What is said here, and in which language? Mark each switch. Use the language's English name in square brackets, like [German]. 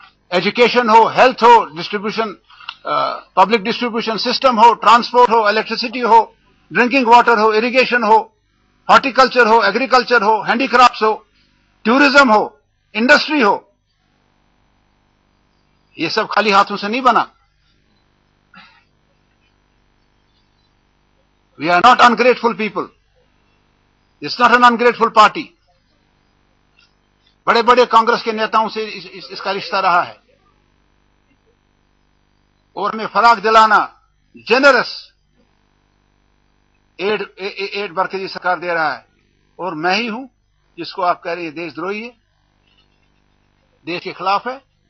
[Hindi] Education हो, health हो, distribution, public distribution system हो, ट्रांसपोर्ट हो, इलेक्ट्रिसिटी हो, ड्रिंकिंग वाटर हो, इरिगेशन हो, हॉर्टिकल्चर हो, एग्रीकल्चर हो, हैंडीक्राफ्ट्स हो, टूरिज्म हो, इंडस्ट्री हो, ये सब खाली हाथों से नहीं बना. [English] We are not ungrateful people. It's not an ungrateful party. [Hindi] बड़े बड़े कांग्रेस के नेताओं से इसका रिश्ता रहा है और हमें फराग दिलाना [English] generous aid [Hindi] मरकजी सरकार दे रहा है और मैं ही हूं जिसको आप कह रहे हैं देशद्रोही है, देश के खिलाफ है.